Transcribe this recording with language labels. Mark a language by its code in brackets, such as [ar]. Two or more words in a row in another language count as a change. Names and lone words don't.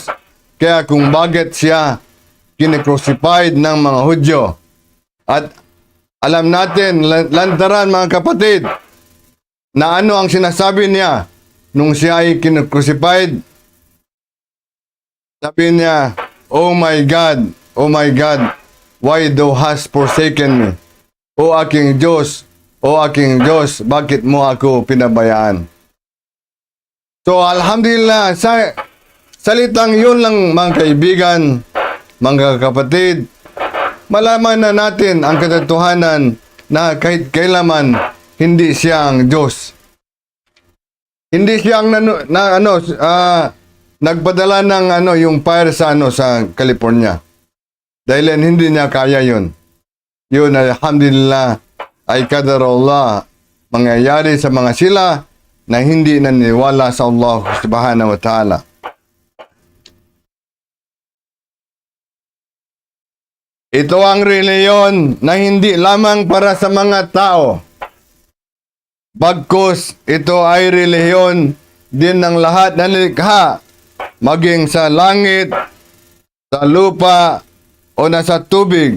[tl] Kaya kung bakit siya kinikrucified ng mga Hudyo. At alam natin, lantaran mga kapatid, na ano ang sinasabi niya nung siya ay kinikrucified. Sabi niya, [en] oh my God, why thou hast forsaken me? [tl] O aking Diyos, bakit mo ako pinabayaan? So, alhamdulillah, sa salitang yun lang, mga kaibigan, mga kapatid, malaman na natin ang katotohanan na kahit kailaman, hindi siya ang Diyos. Hindi siya ang nagpadala ng yung fire sa California. Dahil hindi niya kaya yun. Yun, alhamdulillah, ay [ar] قدر الله [tl] mangyayari sa mga sila na hindi naniniwala sa [ar] الله سبحانه وتعالى. [tl] Ito ang reliyon na hindi lamang para sa mga tao. Bagkus, ito ay reliyon din ng lahat ng likha, maging sa langit, sa lupa, o nasa tubig.